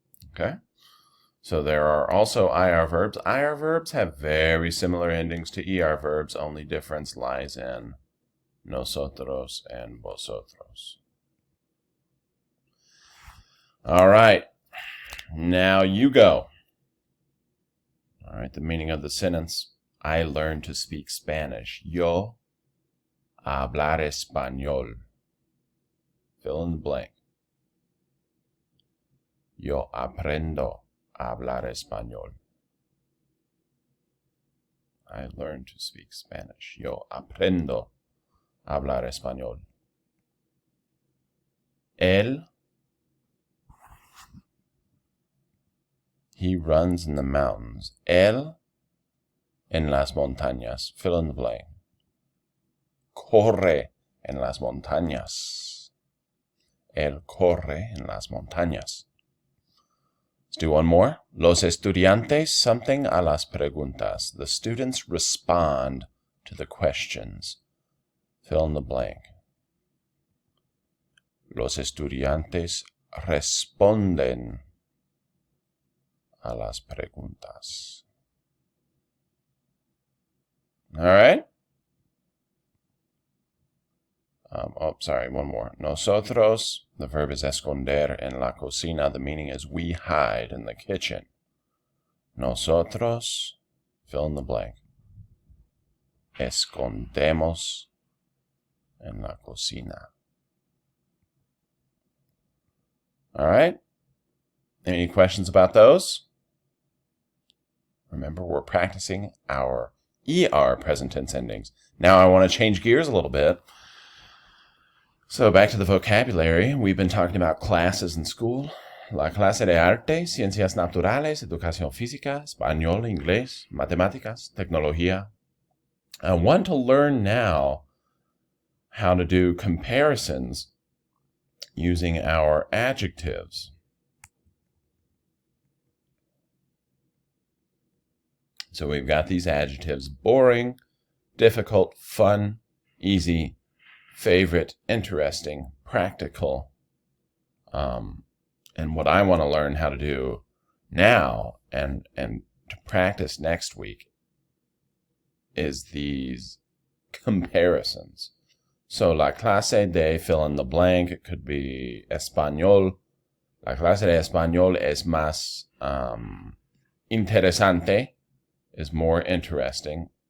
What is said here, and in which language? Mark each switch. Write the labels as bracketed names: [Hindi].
[English] Okay. So there are also IR verbs. IR verbs have very similar endings to ER verbs, only difference lies in nosotros and vosotros. All right. Now you go. All right, the meaning of the sentence. I learned to speak Spanish. [Spanish] Yo hablar español. [English] Fill in the blank. Yo aprendo a hablar español. I learned to speak Spanish. Yo aprendo a hablar español. Él, he runs in the mountains. [Spanish] Él en las montañas. [English] Fill in the blank. [Spanish] Corre en las montañas. Él corre en las montañas. [English] Let's do one more. [Spanish] Los estudiantes something a las preguntas. [English] The students respond to the questions. Fill in the blank. [Spanish] Los estudiantes responden a las preguntas. [English] All right? Sorry, one more. Nosotros, the verb is [Spanish] esconder en la cocina. [English] The meaning is we hide in the kitchen. Nosotros, fill in the blank. [Spanish] Escondemos en la cocina. [English] All right? Any questions about those? Remember, we're practicing our ER present tense endings. Now I want to change gears a little bit. So back to the vocabulary. We've been talking about classes in school. [Spanish] La clase de arte, ciencias naturales, educación física, español, inglés, matemáticas, tecnología. [English] I want to learn now how to do comparisons using our adjectives. So we've got these adjectives: boring, difficult, fun, easy, favorite, interesting, practical. And what I want to learn how to do now and to practice next week is these comparisons. So [Spanish] la clase de [English] fill in the blank, it could be español. [Spanish] La clase de español es más interesante, [English] is more interesting.